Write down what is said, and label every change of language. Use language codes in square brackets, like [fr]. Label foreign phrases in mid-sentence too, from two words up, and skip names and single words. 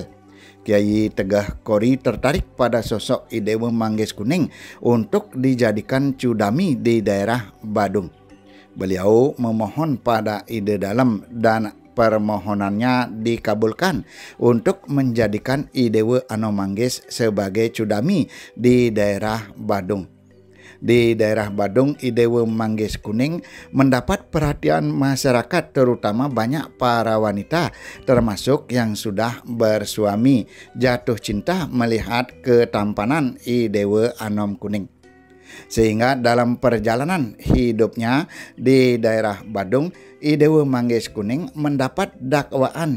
[id] Kiai Tegah Kori tertarik pada sosok Idewa Manggis Kuning untuk dijadikan cudami di daerah Badung. Beliau memohon pada Ide dalam dan permohonannya dikabulkan untuk menjadikan Idewa Anom Manggis sebagai cudami di daerah Badung. Di daerah Badung, Idewa Manggis Kuning mendapat perhatian masyarakat, terutama banyak para wanita termasuk yang sudah bersuami jatuh cinta melihat ketampanan Idewa Anom Kuning. Sehingga dalam perjalanan hidupnya di daerah Badung, Idewa Manggis Kuning mendapat dakwaan